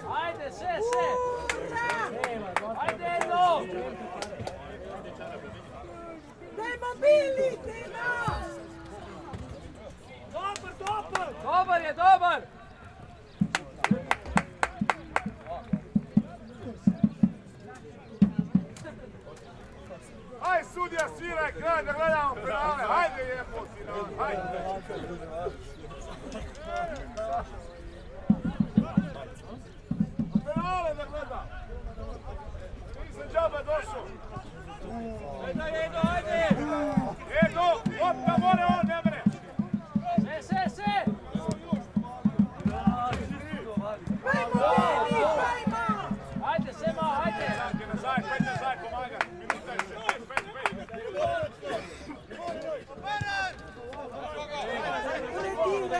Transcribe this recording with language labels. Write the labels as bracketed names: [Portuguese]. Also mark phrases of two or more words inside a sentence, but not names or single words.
[Croatian] Ajde, se! Ura! Ajde, Eno! Dajmo Bili, dajmo! Dobar je, dobar! Aj, sudija, sviraj kraj da gledamo penale. Hajde, jebote, hajde. Penale da gleda. Nisam džaba došao. Ajde! Edo, lopta more on, ne mene. Se! Dajmo Bili, dajmo! Ajde, Sema, ajde! [Slovenian] Nazaj, pet nazaj, pomagaj. Minuta je še, pet. Uredire!